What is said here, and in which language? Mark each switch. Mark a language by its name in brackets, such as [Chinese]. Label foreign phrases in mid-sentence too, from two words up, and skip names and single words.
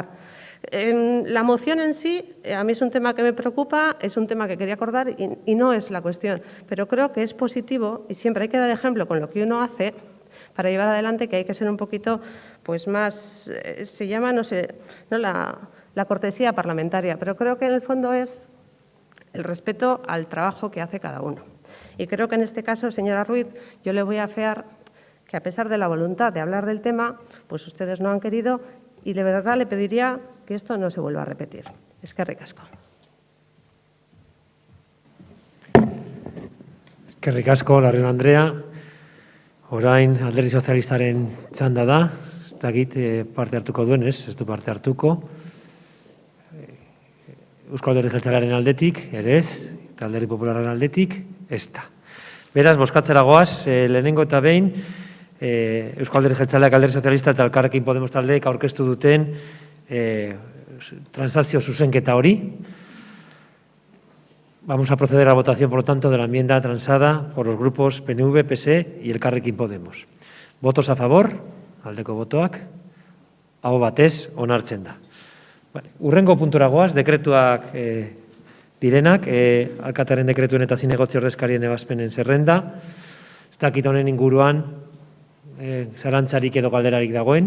[Spanish] La moción en sí, a mí es un tema que me preocupa, es un tema que quería acordar y no es la cuestión, pero creo que es positivo y siempre hay que dar ejemplo con lo que uno hace para llevar adelante, que hay que ser un poquito pues más, se llama, no sé, no la cortesía parlamentaria, pero creo que en el fondo es el respeto al trabajo que hace cada uno. Y creo que en este caso, señora Ruiz, yo le voy a afear que a pesar de la voluntad de hablar del tema, pues ustedes no han querido y de verdad le pediría que esto no se vuelva a repetir. [Basque] Eskerrik asko. Eskerrik asko, Larrion Andrea. Orain Alderdi Sozialistaren txanda da. Ez dakit parte hartuko duen, ez du parte hartuko. Eusko Alderdi Jeltzalearen aldetik, ere ez, eta Alderdi Popularraren aldetik, ez da. Beraz, bozkatzera goaz, lehenengo eta behin, Eusko Alderdi Jeltzaleak, Alderdi Sozialista eta Elkarrekin Podemos taldeek aurkeztu duten transakzio zuzenketa hori. [Spanish] Vamos a proceder a la votación, por lo tanto, de la enmienda transada por los grupos PNV, PSE y Elkarrekin Podemos. ¿Votos a favor? [Basque] Aldeko botoak. Aho batez, onartzen da. Urrengo puntura goaz, dekretuak direnak, alkatearen dekretuen eta zinegotzi ordezkarien ebazpenen zerrenda. Ez dakit honen inguruan, zarantzarik edo galderarik dagoen.